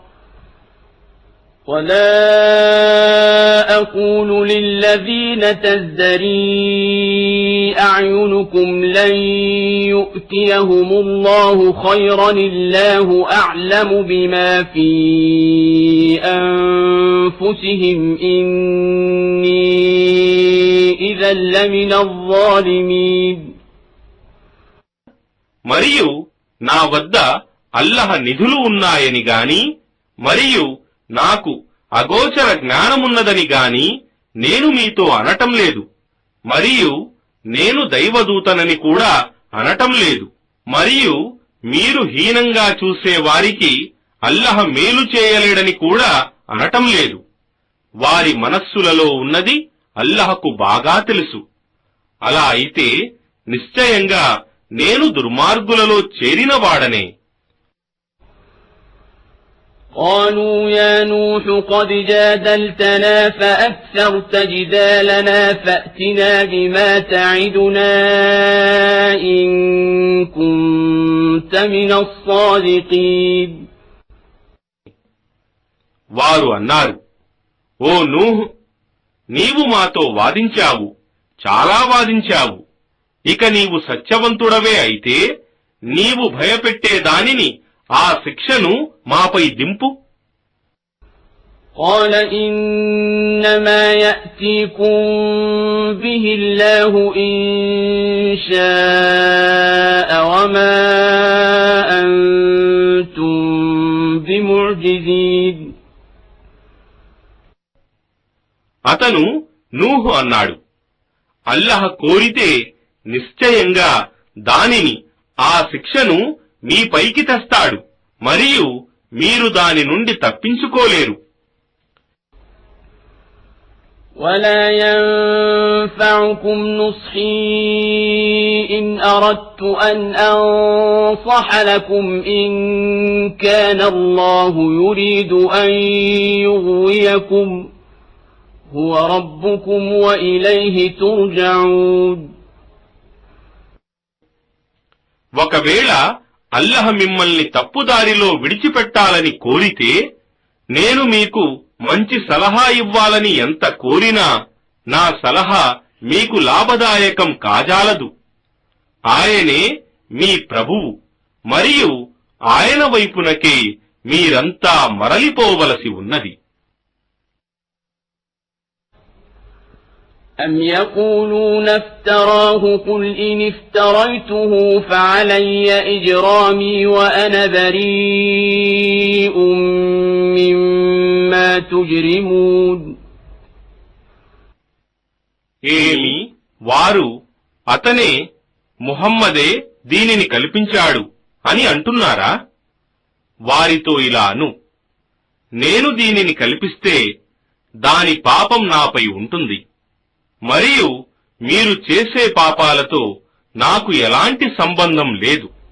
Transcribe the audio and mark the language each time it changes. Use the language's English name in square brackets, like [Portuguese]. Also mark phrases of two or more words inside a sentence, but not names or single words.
[Arabic] ولا أقول للذين تزدري أعينكم لن يؤتيهم الله خيرا الله أعلم بما في أنفسهم إني إذا لمن الظالمين. [Telugu] మరియు నా వద్ద అల్లహ నిధులు ఉన్నాయని గాని మరియు నాకు అగోచర జ్ఞానమున్నదని గాని నేను మీతో అనటం లేదు. మరియు నేను దైవదూతనని కూడా అనటం లేదు. మరియు మీరు హీనంగా చూసే వారికి అల్లహ మేలు చేయలేడని కూడా అనటం లేదు. వారి మనస్సులలో ఉన్నది అల్లహకు బాగా తెలుసు. అలా అయితే నిశ్చయంగా నేను దుర్మార్గులలో చేరినవాడనే. [Arabic] قالوا يا نوح قد جادلتنا فأكثرت جدالنا فأتنا بما تعدنا إن كنت من الصادقين. [Telugu] వారు అన్నారు, ఓ నూహ్, నీవు మాతో వాదించావు, చాలా వాదించావు. ఇక నీవు సత్యవంతుడవే అయితే నీవు భయపెట్టే దానిని ఆ శిక్షను మాపై దింపు. [Arabic] قال إنما يأتيكم به الله إن شاء وما أنتم بمعجزين. [Telugu] అతను నూహు అన్నాడు, అల్లహ కోరితే నిశ్చయంగా దానిని, ఆ శిక్షను మీపైకి తెస్తాడు, మరియు మీరు దాని నుండి తప్పించుకోలేరు. [Arabic] ولا ينفعكم نصحي إن أردت أن أنصح لكم إن كان الله يريد أن يغويكم هو ربكم وإليه ترجعون. [Telugu] ఒకవేళ అల్లహ మిమ్మల్ని తప్పుదారిలో విడిచిపెట్టాలని కోరితే నేను మీకు మంచి సలహా ఇవ్వాలని ఎంత కోరినా నా సలహా మీకు లాభదాయకం కాజాలదు. ఆయనే మీ ప్రభువు, మరియు ఆయన వైపునకే మీరంతా మరలిపోవలసి ఉన్నది. [Arabic] أم يقولون افتراه قل إن افتريته فعلي إجرامي وأنا بريء مما تجرمون. [Telugu] ఏమి వారు అతనే ముహమ్మదే దీనిని కల్పించాడు అని అంటున్నారా? వారితో ఇలా అను, నేను దీనిని కల్పిస్తే దాని పాపం నాపై ఉంటుంది, మరియు మీరు చేసే పాపాలతో నాకు ఎలాంటి సంబంధం లేదు.